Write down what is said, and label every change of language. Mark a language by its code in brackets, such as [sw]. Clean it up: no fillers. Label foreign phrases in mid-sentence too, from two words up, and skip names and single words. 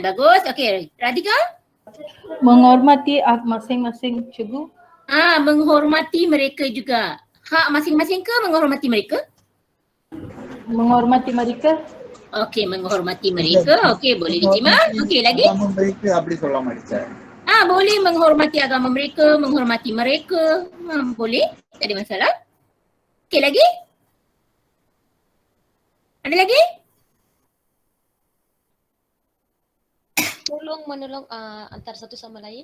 [ms] Bagus. Okey, Radhika? Menghormati masing-masing cikgu. Menghormati mereka juga. Hak masing-masing ke menghormati mereka? Menghormati mereka. Okey, menghormati mereka. Okey, boleh diterima. Okey, lagi? Agama mereka [ta] அப்படி சொல்ல மாட்டேன். [ms] Boleh menghormati agama mereka, menghormati mereka. Boleh. Tak ada masalah. Okey, lagi? Ada lagi? Tolong menolong antara satu sama lain.